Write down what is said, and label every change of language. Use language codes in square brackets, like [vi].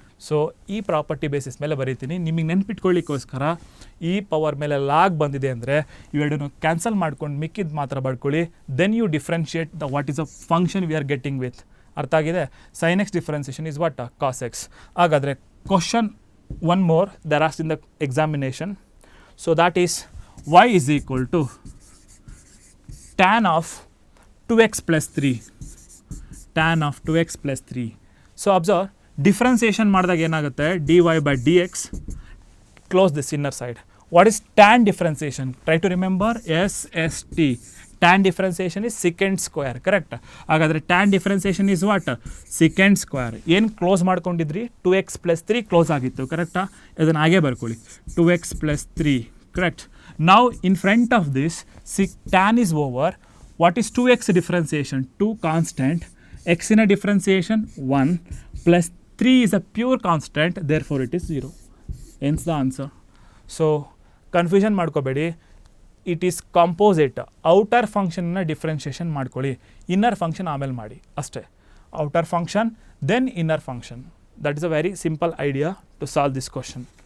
[kn] So ಈ property basis ಮೇಲೆ ಬರೀತೀನಿ. ನಿಮಗೆ ನೆನ್ಪಿಟ್ಕೊಳ್ಳಿಕ್ಕೋಸ್ಕರ ಈ ಪವರ್ ಮೇಲೆ ಲಾಗ್ ಬಂದಿದೆ ಅಂದರೆ ಇವೆರಡನ್ನು ಕ್ಯಾನ್ಸಲ್ ಮಾಡ್ಕೊಂಡು ಮಿಕ್ಕಿದ್ದು ಮಾತ್ರ ಬರ್ಕೊಳ್ಳಿ. [en] Then you differentiate the what is a function we are getting with. [kn] ಅರ್ಥ ಆಗಿದೆ? [en] Sine x differentiation is what? Cos x. [kn] ಹಾಗಾದರೆ [en] Question one more there asked in the examination. So that is y is equal to tan of 2x plus 3. Tan of 2x plus 3. [kn] So observe, differentiation ಮಾಡಿದಾಗ ಏನಾಗುತ್ತೆ? [en] dy by dx, close this inner side. What is tan differentiation? Try to remember SST. Tan differentiation is secant square. Correct? [kn] ಹಾಗಾದರೆ [en] tan differentiation is what? Secant square. [kn] ಏನು close ಮಾಡ್ಕೊಂಡಿದ್ರಿ? 2x plus 3 close ಆಗಿತ್ತು. ಕರೆಕ್ಟಾ? ಇದನ್ನು ಹಾಗೆ ಬರ್ಕೊಳ್ಳಿ. 2x plus 3. [en] Correct? Now in front of this, tan is over. What is 2x differentiation? 2 constant. X in a differentiation 1 plus 3 is a pure constant, therefore it is 0. Hence the answer. [kn] So confusion ಮಾಡ್ಕೋಬೇಡಿ. [en] It is composite. [kn] Outer ಫಂಕ್ಷನ್ನ differentiation ಮಾಡ್ಕೊಳ್ಳಿ, inner function ಆಮೇಲೆ ಮಾಡಿ ಅಷ್ಟೇ. [en] Outer function then inner function. That is a very simple idea to solve this question.